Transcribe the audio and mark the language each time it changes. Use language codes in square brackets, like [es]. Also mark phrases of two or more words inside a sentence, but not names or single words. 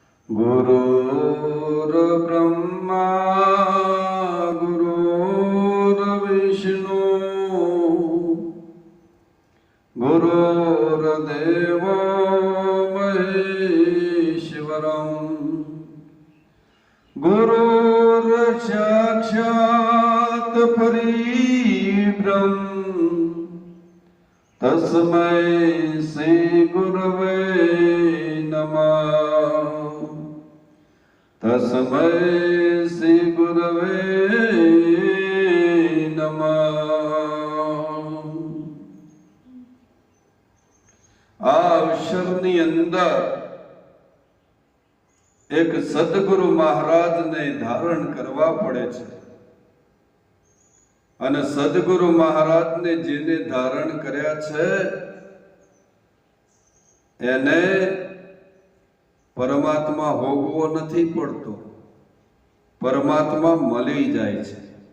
[sa] गुरुर्ब्रह्मा गुरुर्विष्णु गुरुर्देवो महेश्वरम् गुरुर्साक्षात् परब्रह्म तस्मै श्री गुरवे नमः। तस्मै श्री गुरवे नमः। [gu] आ अवसરની અંદર એક સદગુરુ મહારાજને ધારણ કરવા પડે છે અને સદગુરુ મહારાજને જેને ધારણ કર્યા છે એને પરમાત્મા ભોગવો નથી પડતો, પરમાત્મા મળી જાય છે।